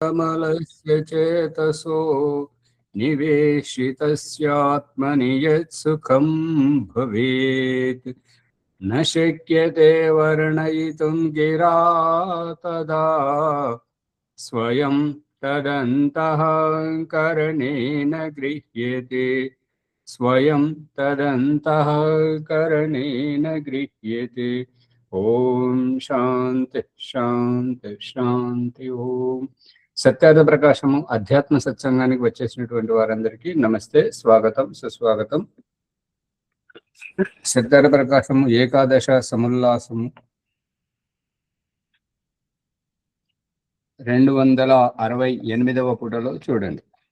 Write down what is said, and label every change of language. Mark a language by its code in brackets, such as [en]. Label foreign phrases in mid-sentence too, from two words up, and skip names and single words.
[sa] कमलस्य चेतसो निवेशितस्यात्मनि यत्सुखं भवेत् न शक्यते वर्णयितुं गिरा तदा स्वयं तदन्तःकरणेन गृह्यते स्वयं तदन्तःकरणेन गृह्यते। ఓం శాంతి శాంతి శాంతి. [te] ఓం సత్యార్థ ప్రకాశము అధ్యాత్మ సత్సంగానికి వచ్చేసినటువంటి వారందరికీ నమస్తే, స్వాగతం, సుస్వాగతం. సత్యార్థ ప్రకాశము ఏకాదశ సముల్లాసము 268వ పుటలో చూడండి.